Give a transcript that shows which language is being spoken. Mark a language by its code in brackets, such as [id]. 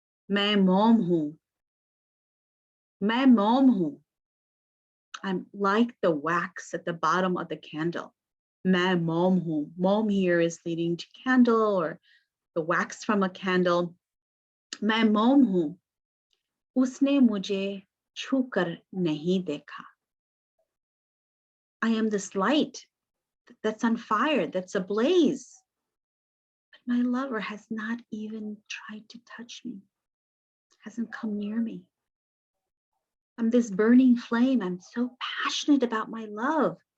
[hi] मैं मोम हूँ. मैं मोम हूँ. [en] I'm like the wax at the bottom of the candle. [hi] मैं मोम हूँ. [en] Moam here is leading to candle or the wax from a candle. [hi] मैं मोम हूँ. उसने मुझे छूकर नहीं देखा. [en] I am this light that's on fire, that's ablaze. But my lover has not even tried to touch me, hasn't come near me. I'm this burning flame. I'm so passionate about my love.